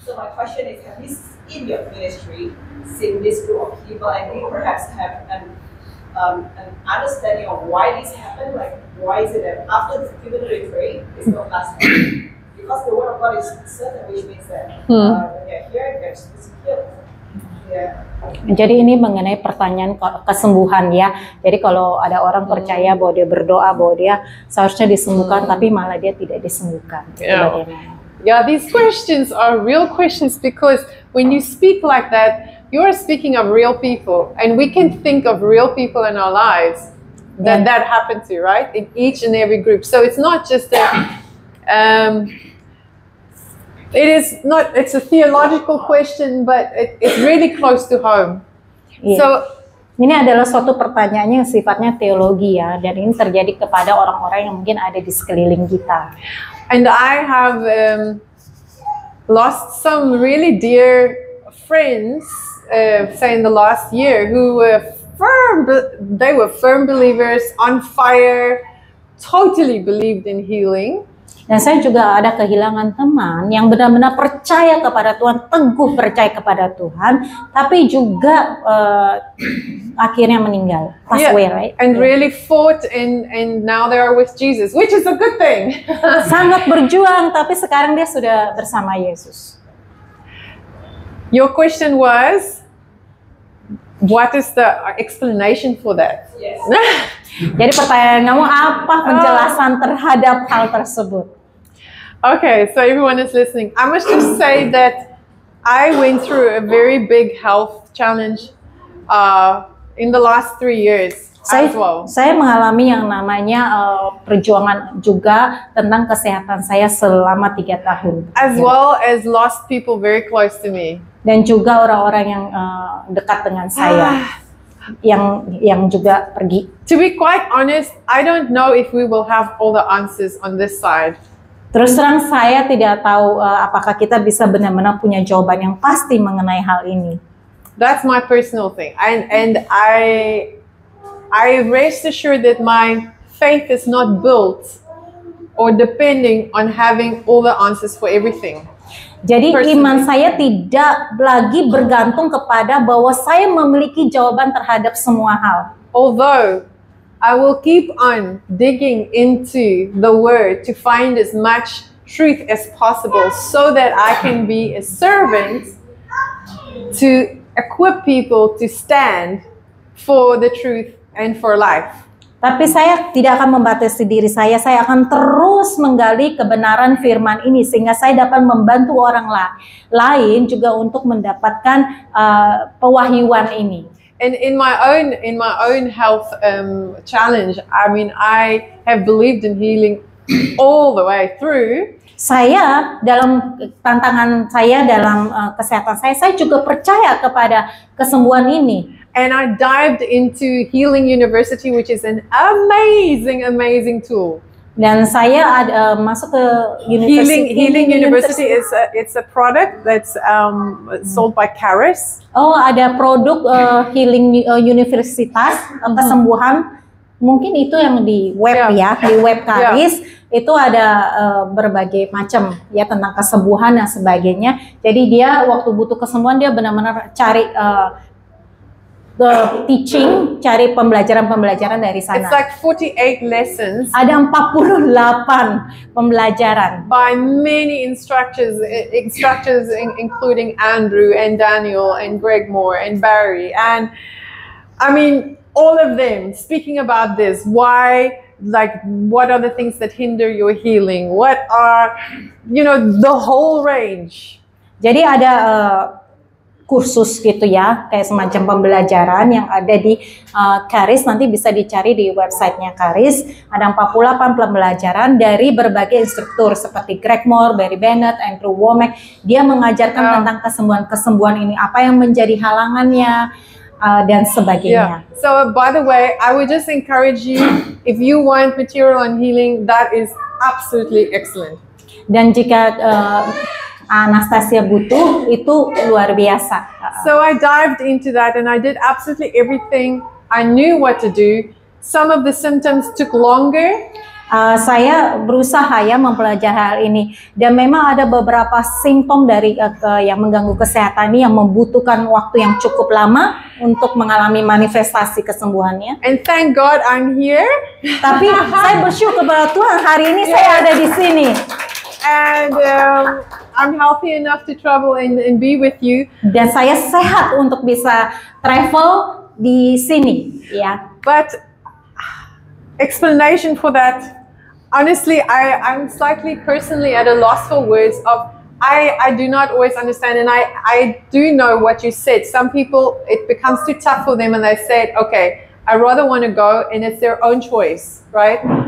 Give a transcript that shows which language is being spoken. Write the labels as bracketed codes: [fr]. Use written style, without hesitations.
[en] So my question is, have you in your ministry seen this group of people, and do you perhaps have an understanding of why this happened? Like, why is it that after people they pray, they still pass on? Because the word of God is certain, which means that when they're hearing, they're supposed to heal. Yeah. [id] Jadi ini mengenai pertanyaan kesembuhan ya. Jadi kalau ada orang percaya bahwa dia berdoa bahwa dia seharusnya disembuhkan, tapi malah dia tidak disembuhkan. [en] Yeah, these questions are real questions, because when you speak like that, you are speaking of real people, and we can think of real people in our lives that happened to, right? In each and every group. So it's not just a it's a theological question, but it's really close to home. Yeah. [id] So ini adalah suatu pertanyaan yang sifatnya teologi ya, dan ini terjadi kepada orang-orang yang mungkin ada di sekeliling kita. [en] And I have lost some really dear friends, say in the last year, who were firm believers, on fire, totally believed in healing. [id] Dan saya juga ada kehilangan teman yang benar-benar percaya kepada Tuhan, teguh percaya kepada Tuhan, tapi juga akhirnya meninggal, [en] pass away, right? And really fought, and now they are with Jesus, which is a good thing. [id] Sangat berjuang, tapi sekarang dia sudah bersama Yesus. [en] Your question was, what is the explanation for that? Yes. [id] Jadi pertanyaan kamu apa penjelasan terhadap hal tersebut? [en] Okay, so everyone is listening. I must just say that I went through a very big health challenge in the last 3 years as well. [id] Saya mengalami yang namanya perjuangan juga tentang kesehatan saya selama 3 tahun. [en] As well as lost people very close to me. [id] Dan juga orang-orang yang dekat dengan saya. yang juga pergi. [en] To be quite honest, I don't know if we will have all the answers on this side. [id] Terus terang saya tidak tahu apakah kita bisa benar-benar punya jawaban yang pasti mengenai hal ini. [en] That's my personal thing, and I rest assured that my faith is not built or depending on having all the answers for everything. [id] Jadi iman saya tidak lagi bergantung kepada bahwa saya memiliki jawaban terhadap semua hal. [en] Although I will keep on digging into the Word to find as much truth as possible, so that I can be a servant to equip people to stand for the truth and for life. [id] Tapi saya tidak akan membatasi diri saya akan terus menggali kebenaran firman ini sehingga saya dapat membantu orang lain juga untuk mendapatkan pewahyuan ini. [en] And in my own health challenge, I mean, I have believed in healing all the way through. [id] Saya dalam tantangan saya dalam kesehatan saya juga percaya kepada kesembuhan ini. [en] And I dived into Healing University, which is an amazing tool. [id] Dan saya masuk ke [en] Healing University it's a product that's sold by Charis. [id] Oh, ada produk Healing Universitas kesembuhan. Mungkin itu yang di web di web Charis itu ada berbagai macam ya tentang kesembuhan dan sebagainya. Jadi dia waktu butuh kesembuhan dia benar-benar cari teaching, cari pembelajaran dari sana. [en] It's like 48 lessons. [id] Ada 48 pembelajaran. [en] By many instructors including Andrew and Daniel and Greg Moore and Barry, and I mean all of them speaking about this. Why? Like, what are the things that hinder your healing? What are, the whole range. [id] Jadi ada kursus gitu ya, kayak semacam pembelajaran yang ada di Charis, nanti bisa dicari di websitenya Charis. Ada 48 pembelajaran dari berbagai instruktur seperti Greg Moore, Barry Bennett, Andrew Womack. Dia mengajarkan tentang kesembuhan ini, apa yang menjadi halangannya, dan sebagainya. [en] Yeah. So by the way, I would just encourage you, if you want material on healing, that is absolutely excellent. [id] Dan jika Anastasia butuh, itu luar biasa. [en] So I dived into that and I did absolutely everything. I knew what to do. Some of the symptoms took longer. [id] Saya berusaha ya mempelajari hal ini, dan memang ada beberapa simptom dari yang mengganggu kesehatan ini yang membutuhkan waktu yang cukup lama untuk mengalami manifestasi kesembuhannya. [en] And thank God I'm here. [id] Tapi saya bersyukur kepada Tuhan, hari ini saya ada di sini. [en] And I'm healthy enough to travel and be with you. [id] Dan saya sehat untuk bisa travel di sini, ya. [en] But explanation for that, honestly, I'm slightly personally at a loss for words of, I do not always understand, and I do know what you said. Some people, it becomes too tough for them and they said, okay, I rather want to go, and it's their own choice, right?